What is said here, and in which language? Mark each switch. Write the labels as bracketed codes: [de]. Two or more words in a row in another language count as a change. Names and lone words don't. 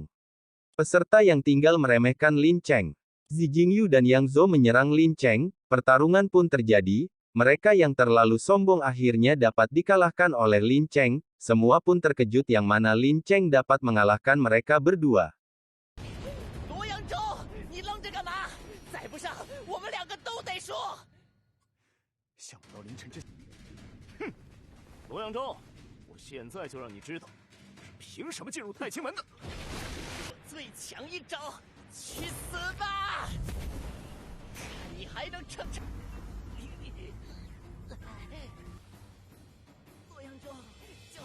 [id] Peserta yang tinggal meremehkan Lin Cheng. Zi Jingyu dan Yang Zhou menyerang Lin Cheng, pertarungan pun terjadi, mereka yang terlalu sombong akhirnya dapat dikalahkan oleh Lin Cheng, semua pun terkejut yang mana Lin Cheng dapat mengalahkan mereka berdua. [zh] Luo Yangzhou，我现在就让你知道，凭什么进入太清门的？最强一招，去死吧！看你还能撑着？洛阳州，就